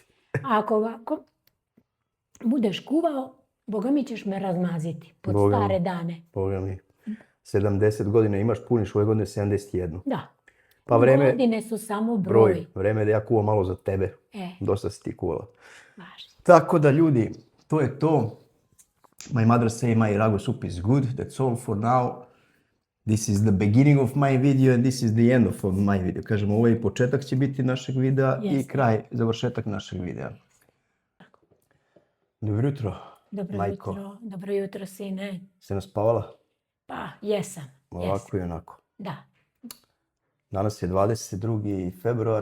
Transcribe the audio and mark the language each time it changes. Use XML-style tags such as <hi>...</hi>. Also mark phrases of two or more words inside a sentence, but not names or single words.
<sr>Ako ovako budeš kuvao, boga mi ćeš me razmaziti pod Boga mi. stare dane. Boga mi. 70 godina imaš, puniš ove godine 71. Da. Pa vreme, Godine su samo broj. vreme je da ja kuvam malo za tebe. E, Dosta si ti kuvala. važi. Tako da ljudi, to je to.</sr> <en>My mother say my ragu soup is good. That's all for now. This is the beginning of my video and this is the end of my video.</en> <sr>Kažemo, ovo je početak će biti našeg videa i Jeste. kraj, završetak našeg videa. Dobro jutro, Dobro majko. jutro. Dobro jutro, sine. Se naspavala? Pa, jesam. Ovako i onako. Da. Danas je 22. februar.</sr>